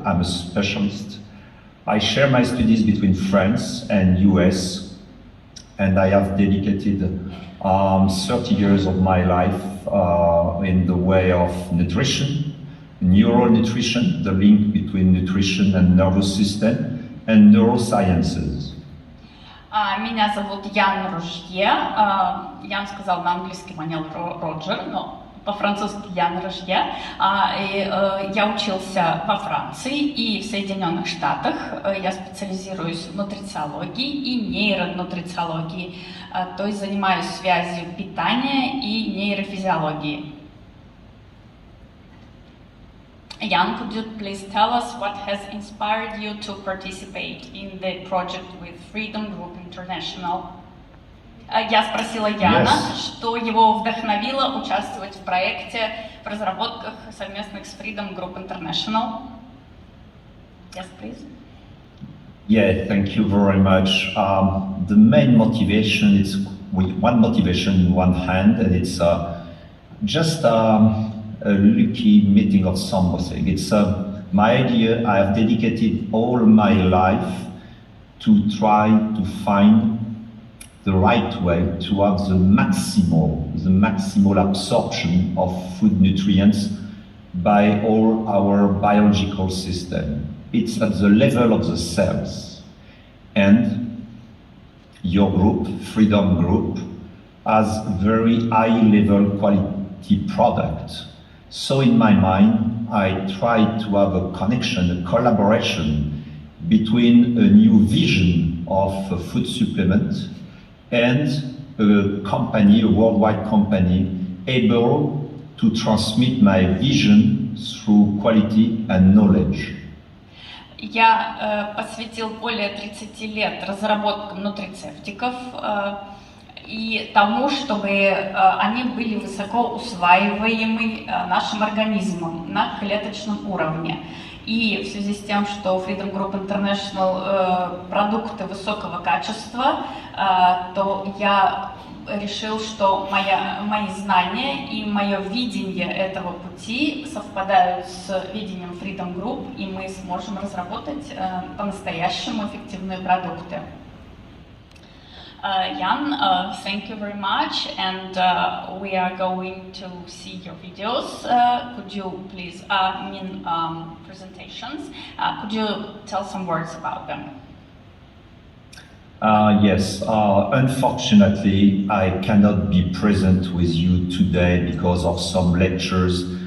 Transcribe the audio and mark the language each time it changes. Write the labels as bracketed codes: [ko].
[en] I'm a specialist. I share my studies between France and US, and I have dedicated 30 years of my life in the way of nutrition, neural nutrition, the link between nutrition and nervous system, and neurosciences. [ru] Меня зовут Ян Ружье. Ян сказал на английский манер Роджер, но по-французски Ян Ружье. Я учился во Франции и в Соединенных Штатах. Я специализируюсь в нутрициологии и нейронутрициологии, то есть занимаюсь связью питания и нейрофизиологии. [en] Jan, could you please tell us what has inspired you to participate in the project with Freedom Group International? [ru] Я спросила Яна, что его вдохновило участвовать в проекте в разработках совместных с Freedom Group International. [en] Yes, please. Yeah, thank you very much. The main motivation is one motivation in one hand, and it's just a lucky meeting of something. It's my idea. I have dedicated all my life to try to find the right way to have the maximal absorption of food nutrients by all our biological system. It's at the level of the cells. And your group, Freedom Group, has very high level quality product. So in my mind, I tried to have a connection, a collaboration between a new vision of a food supplement and a company, a worldwide company, able to transmit my vision through quality and knowledge. [ru] Я посвятил более 30 лет разработкам нутрицептиков и тому, чтобы они были высоко усваиваемы нашим организмом на клеточном уровне. И в связи с тем, что Freedom Group International продукты высокого качества, то я решил, что мои знания и мое видение этого пути совпадают с видением Freedom Group, и мы сможем разработать по-настоящему эффективные продукты. [en] Jan, thank you very much, and we are going to see your videos. Could you please, presentations, could you tell some words about them? Yes, unfortunately, I cannot be present with you today because of some lectures.